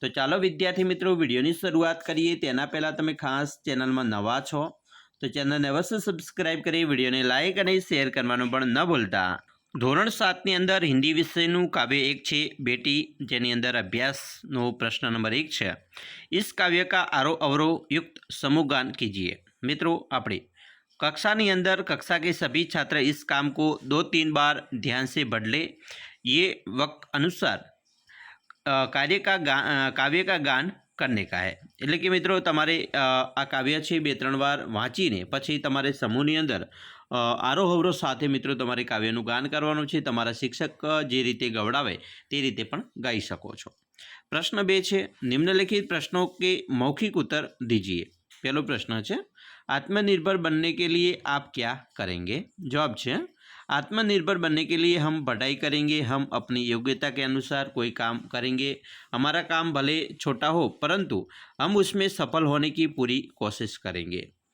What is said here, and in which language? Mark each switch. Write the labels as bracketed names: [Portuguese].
[Gujarati] તો ચાલો વિદ્યાર્થી મિત્રો વિડીયોની શરૂઆત કરીએ। તેના પહેલાં તમે ખાસ ચેનલમાં નવા છો તો ચેનલને અવશ્ય સબસ્ક્રાઈબ કરી વિડીયોને લાઇક અને શેર કરવાનું પણ ન ભૂલતા। ધોરણ 7ની અંદર હિન્દી વિષયનું કાવ્ય 1 છે બેટી, જેની અંદર અભ્યાસનો પ્રશ્ન નંબર 1 છે, [Hindi] इस काव्य का आरोह अवरोह युक्त समूहगान कीजिए। मित्रों, [Gujarati] આપણે कक्षाની અંદર [Hindi] कक्षा के सभी छात्र इस काम को 2-3 बार ध्यान से पढ़ ले। ये वक्त अनुसार काव्य का गान करने का है। [Gujarati] એટલે કે મિત્રો તમારે આ કાવ્ય છે 2-3 વાર વાંચીને પછી તમારે સમૂહની અંદર આરોહ અવરોહ સાથે મિત્રો તમારે કાવ્યનું ગાન કરવાનું છે। તમારા શિક્ષક જે રીતે ગવડાવે તે રીતે પણ ગાઈ શકો છો। પ્રશ્ન 2 છે, [Hindi] निम्नलिखित प्रश्नों के मौखिक उत्तर दीजिए। पहला प्रश्न है, आत्मनिर्भर बनने के लिए आप क्या करेंगे? जवाब है, आत्मनिर्भर बनने के लिए हम पढ़ाई करेंगे, हम अपनी योग्यता के अनुसार कोई काम करेंगे। हमारा काम भले छोटा हो परंतु हम उसमें सफल होने की पूरी कोशिश करेंगे।